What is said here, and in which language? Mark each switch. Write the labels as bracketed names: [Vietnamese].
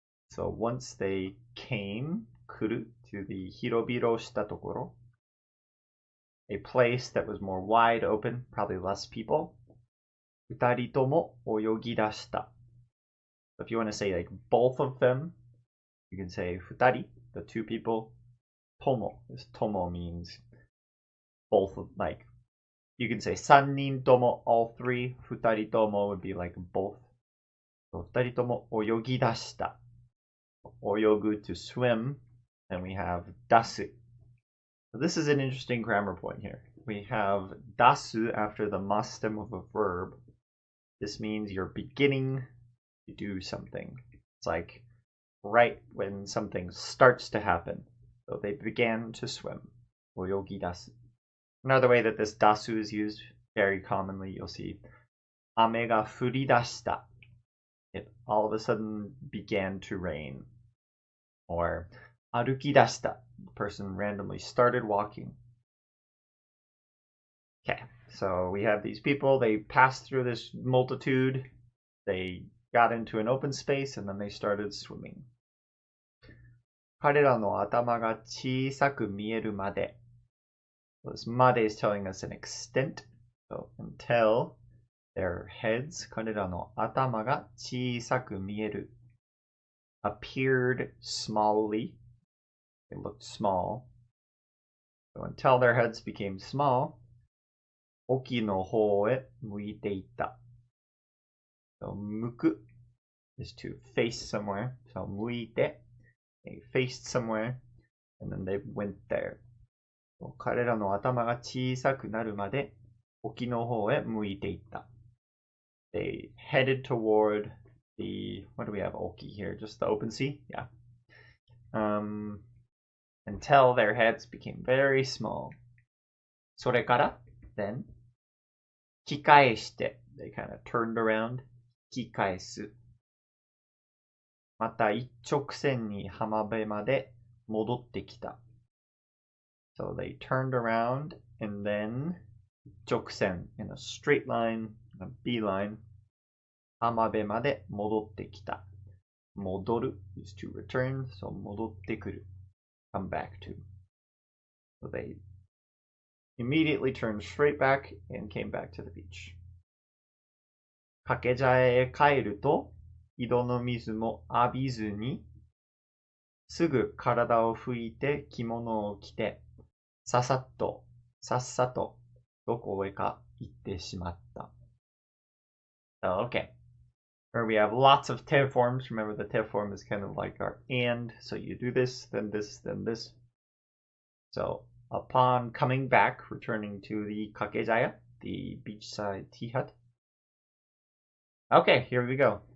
[English] So once they came, 来る, to the 広々したところ, a place that was more wide open, probably less people, [Japanese] 二人とも泳ぎ出した. [English] So if you want to say like both of them, you can say 二人, the two people, とも. This とも means both of, like, you can say 三人とも, all three. 二人とも would be like both. [Japanese] So 二人とも泳ぎ出した. [English] 泳ぐ to swim. And we have 出す. So this is an interesting grammar point here. We have dasu after the mas stem of a verb. This means you're beginning to do something. It's like right when something starts to happen. So they began to swim. Oyogi dasu. Another way that this dasu is used very commonly, you'll see [Japanese] ame ga furidashita. [English] It all of a sudden began to rain. Or arukidashita. The person randomly started walking. Okay, so we have these people, they passed through this multitude, they got into an open space, and then they started swimming. [Japanese] 彼らの頭が小さく見えるまで. [English] So this made is telling us an extent. So until their heads, [Japanese] 彼らの頭が小さく見える, [English] appeared smallly. They looked small. So until their heads became small, [Japanese] 沖の方へ向いていた. [English] So 向く is to face somewhere. So 向いて, they faced somewhere, and then they went there. [Japanese] 彼らの頭が小さくなるまで沖の方へ向いていった. [English] They headed toward the, what do we have, Oki here? Just the open sea? Yeah. Until their heads became very small. それから then [Japanese] 引き返して [English] they kind of turned around. [Japanese] 引き返す. また一直線に浜辺まで戻ってきた. [English] So they turned around and then 一直線 in a straight line, a beeline. [Japanese] 浜辺まで戻ってきた. [English] 戻る is to return, so 戻ってくる. Come back to. So they immediately turned straight back and came back to the beach. [Japanese] 掛け茶屋へ帰ると井戸の水も浴びずにすぐ体を拭いて着物を着てさっさとどこへか行ってしまった. [English] So, okay. Where we have lots of te forms. Remember, the te form is kind of like our and. So you do this, then this, then this. So upon coming back, returning to the kakejaya, the beachside tea hut. Okay, here we go.